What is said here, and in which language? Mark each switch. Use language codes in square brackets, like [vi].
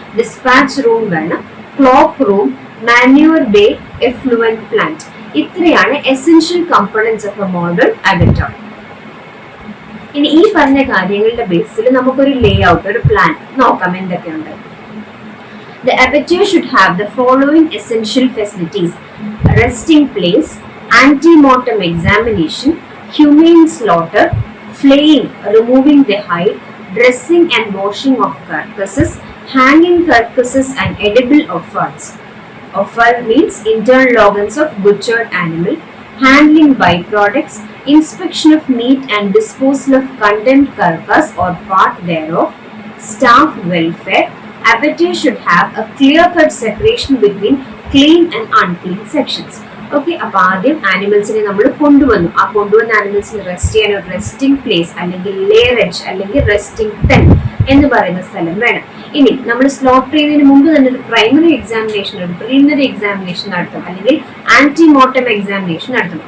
[ml] Dispatch room വേണം. Clock room, manure bay, effluent plant. ഇത്രയാണ് essential components of A modern അബറ്റോർ. ഇനി ഈ പറഞ്ഞ കാര്യങ്ങളുടെ ബേസിൽ നമുക്കൊരു ലേ ഔട്ട്, ഒരു പ്ലാൻ നോക്കാം എന്തൊക്കെയുണ്ട്. [en] The abattoir should have the following essential facilities: resting place, ante-mortem examination, humane slaughter, flaying, removing the hide, dressing and washing of carcasses, hanging carcasses and edible offals. Offal means internal organs of butchered animal, handling byproducts, inspection of meat and disposal of condemned carcass or part thereof, staff welfare. Abattoir should have a clear-cut separation between clean and unclean sections. [ml] Okay, അപ്പൊ ആദ്യം ആനിമൽസിനെ നമ്മൾ കൊണ്ടുവന്നു. ആ കൊണ്ടുവന്ന ആനിമൽസിന് rest ചെയ്യാൻ ഒരു resting place അല്ലെങ്കിൽ ലേറേജ് അല്ലെങ്കിൽ റെസ്റ്റിംഗ് പെൻ എന്ന് പറയുന്ന സ്ഥലം വേണം. ഇനി നമ്മൾ സ്ലോട്ടർ ചെയ്യുന്നതിന് മുമ്പ് തന്നെ ഒരു പ്രൈമറി എക്സാമിനേഷൻ, ഒരു പ്രിലിമിനറി എക്സാമിനേഷൻ നടത്തും അല്ലെങ്കിൽ ആന്റി മോർട്ടം എക്സാമിനേഷൻ നടത്തും.